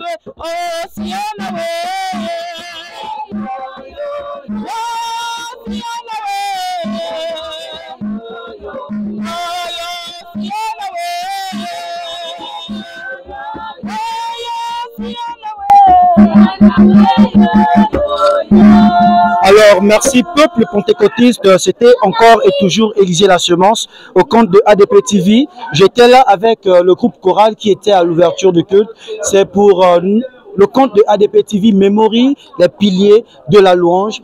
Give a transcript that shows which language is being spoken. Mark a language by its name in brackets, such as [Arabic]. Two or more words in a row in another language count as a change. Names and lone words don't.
[French] Oh siona we, oh siona we, oh siona we, oh siona we. Alors, merci peuple pentecôtiste, c'était encore et toujours Élisée La Semence au compte de ADP TV. J'étais là avec le groupe choral qui était à l'ouverture du culte. C'est pour le compte de ADP TV Memory, les piliers de la louange.